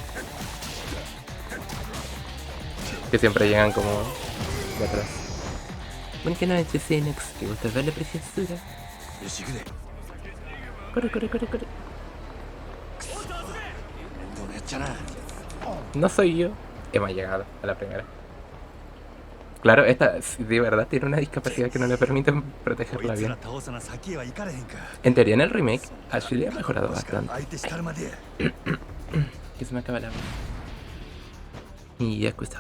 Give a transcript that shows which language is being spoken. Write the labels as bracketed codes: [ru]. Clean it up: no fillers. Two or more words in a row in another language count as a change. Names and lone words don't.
[es] Que siempre llegan como de atrás. Buenas noches, Xenox. ¿Te gusta ver la preciosura? [ja] よし行くで。 [es] Corre, corre, corre, corre. [ja] 面倒なやっちゃな。 [es] No soy yo. Hemos llegado a la primera. Claro, esta de verdad tiene una discapacidad que no le permite [ja] こ [es] protegerla [ja] いつら [es] bien. [ja] 倒さな先へは行かれへんか。 [es] En teoría, en el remake, Ashley ha mejorado [ja] 確か [es] bastante. [ja] 相手したるまでや。 [es] Que se me acaba la voz. Y ya escuchaba.